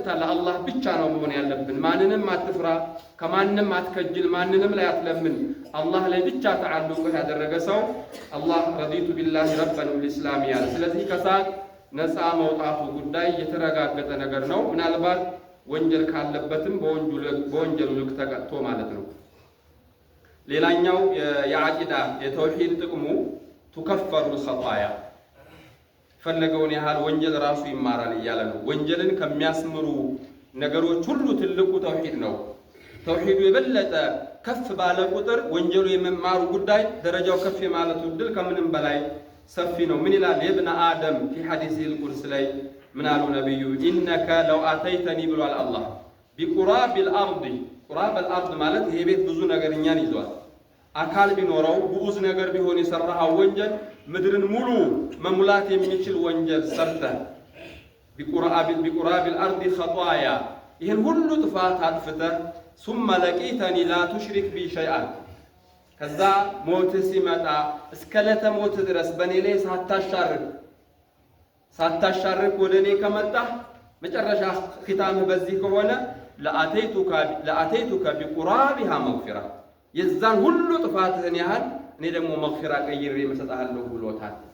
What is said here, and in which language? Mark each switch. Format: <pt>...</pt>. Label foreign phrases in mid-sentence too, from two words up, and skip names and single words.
<am>ለአላህ ብቻ ነው መሆን ያለብን። ማንንም አትፍራ፣ ከማንም አትከጅል፣ ማንንም ላይ አትለምን። አላህ ላይ ብቻ ተዓልቆ ያደረገ ሰው አላህ</am> <ar>رضيت بالله ربا وبالإسلام</ar> <am>ያለ። ስለዚህ ከሳት ነፃ መውጣቱ ጉዳይ የተረጋገጠ ነገር ነው። ምናልባት ወንጀል ካለበትም በወንጀሉ ልክ ተቀጥቶ ማለት ነው። ሌላኛው የዓቂዳ የተውሂድ ጥቅሙ</am> <ar>تكفر الخطايا</ar> <am>ፈለገውን ያህል ወንጀል ራሱ ይማራል እያለ ነው። ወንጀልን ከሚያስምሩ ነገሮች ሁሉ ትልቁ ተውሂድ ነው። ተውሂዱ የበለጠ ከፍ ባለ ቁጥር ወንጀሉ የመማሩ ጉዳይ ደረጃው ከፍ የማለቱ ድል ከምንም በላይ ሰፊ ነው። ምን ይላል የብነ አደም</am> <ar>في حديث القدس</ar> <am>ላይ ምን አሉ ነብዩ</am> <ar>إنك لو أتيتني</ar> <am>ብሏል አላህ</am> <ar>بقراب الأرض قراب الأرض</ar> <am>ማለት ይሄ ቤት ብዙ ነገር እኛን ይዟል። አካል ቢኖረው ብዙ ነገር ቢሆን የሰራው ወንጀል ምድርን ሙሉ መሙላት የሚችል ወንጀል ሰርተ</am> <ar>بقراب الأرض خطايا</ar> <am>ይሄን ሁሉ ጥፋት አጥፍተህ</am> <ar>ثم لقيتني لا تشرك بي شيئا</ar> <am>ከዛ ሞት ሲመጣ እስከ ለተ ሞት ድረስ በኔ ላይ ሳታሻርክ ወደኔ ከመጣ መጨረሻ ختامህ በዚህ ከሆነ</am> <ar>لأتيتك بقرابها مغفرة</ar> <am>የዛን ሁሉ ጥፋትህን ያህል እኔ ደግሞ መግፊራ ቀይሬ መሰጣለሁ ብሎታል።</am>